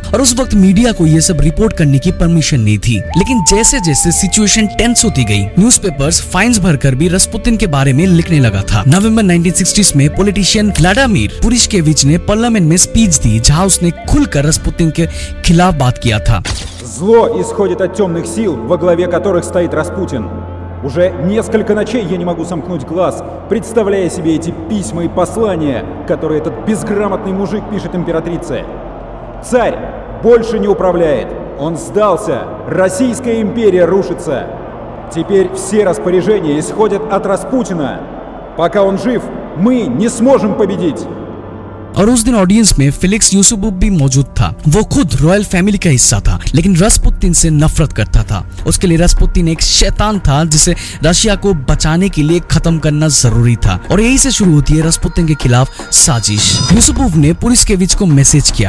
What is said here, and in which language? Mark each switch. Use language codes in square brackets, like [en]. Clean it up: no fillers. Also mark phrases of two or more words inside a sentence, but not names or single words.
[hi] और उस वक्त मीडिया को ये सब रिपोर्ट करने की परमिशन नहीं थी। लेकिन जैसे जैसे [en] situation tense [hi] होती गई, [en] newspapers fines [hi] भरकर भी रसपुतिन के बारे में लिखने लगा था। नवंबर 1960 में पॉलिटिशियन व्लादिमीर पुरिशकेविच ने पार्लियामेंट में स्पीच दी, जहां उसने खुलकर रसपुतिन के खिलाफ बात किया था। [ru] Зло исходит от темных сил, во главе которых стоит Распутин. Уже несколько ночей я не могу сомкнуть глаз, представляя себе эти письма и послания, которые этот безграмотный мужик пишет императрице. Царь больше не управляет. Он сдался. Российская империя рушится. Теперь все распоряжения исходят от Распутина. Пока он жив, мы не сможем победить. [hi] और उस दिन ऑडियंस में फेलिक्स यूसुपोव भी मौजूद था। वो खुद [en] royal family [hi] का हिस्सा था, लेकिन रसपुतिन से नफरत करता था। उसके लिए रसपुतिन एक शैतान था जिसे रशिया को बचाने के लिए खत्म करना जरूरी था। और यही से शुरू होती है रसपुतिन के खिलाफ साजिश। यूसुपोव ने पुरिशकेविच को मैसेज किया।